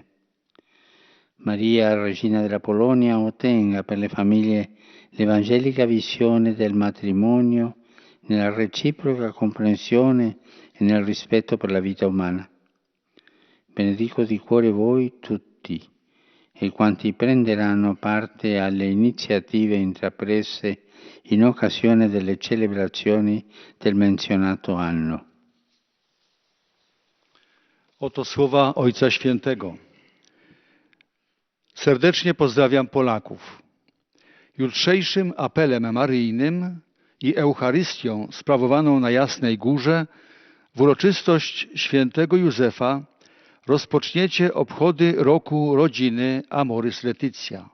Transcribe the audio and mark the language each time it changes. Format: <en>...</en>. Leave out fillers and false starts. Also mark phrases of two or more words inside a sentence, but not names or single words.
<it>Maria, Regina della Polonia, ottenga per le famiglie l'evangelica visione del matrimonio nella reciproca comprensione e nel rispetto per la vita umana. Benedico di cuore voi tutti e quanti prenderanno parte alle iniziative intraprese in occasione delle celebrazioni del menzionato anno.</it> <pl>Oto słowa Ojca Świętego. Serdecznie pozdrawiam Polaków. Jutrzejszym apelem maryjnym i Eucharystią sprawowaną na Jasnej Górze w uroczystość świętego Józefa rozpoczniecie obchody roku rodziny Amoris Laetitia.</pl>